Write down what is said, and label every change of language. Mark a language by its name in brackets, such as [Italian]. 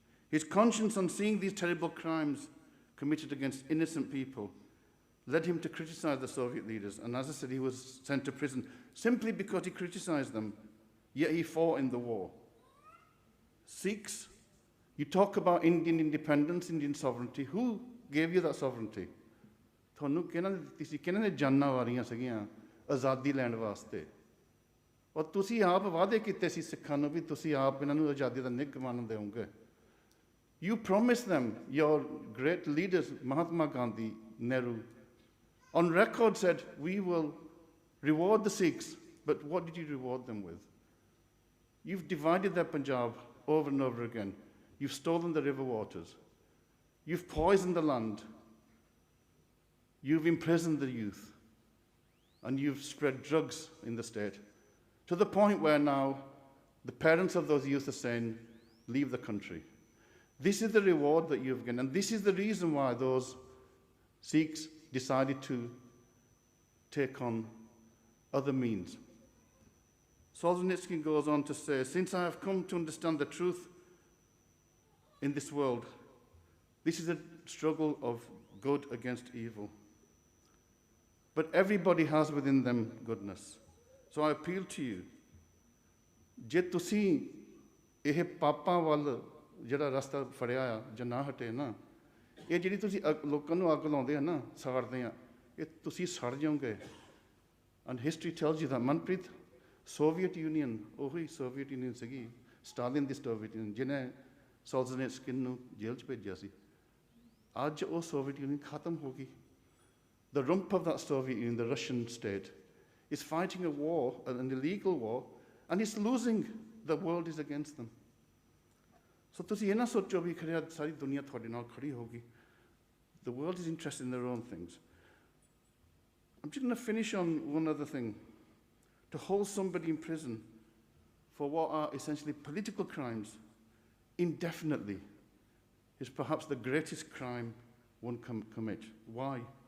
[English] His conscience on seeing these terrible crimes committed against innocent people led him to criticize the Soviet leaders. And as I said, he was sent to prison simply because he criticized them, yet he fought in the war. Sikhs, you talk about Indian independence, Indian sovereignty. Who gave you that sovereignty? [Punjabi] ਤੁਹਾਨੂੰ ਕਿਹਨਾਂ ਨੇ ਜਾਨਾਂ ਵਾਰੀਆਂ ਸੀਗੀਆਂ ਆਜ਼ਾਦੀ ਲੈਣ ਵਾਸਤੇ ਔਰ ਤੁਸੀਂ ਆਪ ਵਾਅਦੇ ਕੀਤੇ ਸੀ ਸਿੱਖਾਂ ਨੂੰ ਵੀ ਤੁਸੀਂ ਆਪ ਇਹਨਾਂ ਨੂੰ ਆਜ਼ਾਦੀ ਦਾ ਨਿੱਘ ਮਾਣਨ ਦੇਵੋਗੇ. [English] You promised them, your great leaders, Mahatma Gandhi, Nehru, on record said, we will reward the Sikhs, but what did you reward them with? You've divided their Punjab over and over again. You've stolen the river waters. You've poisoned the land. You've imprisoned the youth. And you've spread drugs in the state, to the point where now the parents of those youth are saying, leave the country. This is the reward that you've given, and this is the reason why those Sikhs decided to take on other means. Solzhenitsyn goes on to say, since I have come to understand the truth in this world, this is a struggle of good against evil. But everybody has within them goodness. So I appeal to you, [Punjabi] ਜੇ ਤੁਸੀਂ ਇਹ ਪਾਪਾਂ ਵੱਲ ਜਿਹੜਾ ਰਸਤਾ ਫੜਿਆ ਆ ਜਾਂ ਨਾ ਹਟੇ ਨਾ, ਇਹ ਜਿਹੜੀ ਤੁਸੀਂ ਲੋਕਾਂ ਨੂੰ ਅੱਗ ਲਾਉਂਦੇ ਆ ਨਾ, ਸਾੜਦੇ ਆ, ਇਹ ਤੁਸੀਂ ਸੜ ਜਾਓਗੇ. [English] And history tells you that. [Punjabi] Manpreet, Soviet Union, ਉਹੀ Soviet Union ਸੀਗੀ, ਸਟਾਲਿਨ ਦੀ Soviet Union, ਜਿਹਨੇ ਸੋਲਜ਼ਨਿਟਸਕਿਨ ਨੂੰ ਜੇਲ੍ਹ 'ਚ ਭੇਜਿਆ ਸੀ. ਅੱਜ ਉਹ Soviet Union ਖਤਮ ਹੋ ਗਈ. [English] The rump of that Soviet Union, the Russian state, is fighting a war, an illegal war, and it's losing. The world is against them. [Punjabi] So ਤੁਸੀਂ ਇਹ ਨਾ ਸੋਚੋ ਵੀ ਖਰਿਆ ਸਾਰੀ ਦੁਨੀਆ ਤੁਹਾਡੇ ਨਾਲ ਖੜੀ ਹੋਗੀ. [English] The world is interested in their own things. I'm just going to finish on one other thing. To hold somebody in prison for what are essentially political crimes indefinitely is perhaps the greatest crime one can commit. Why?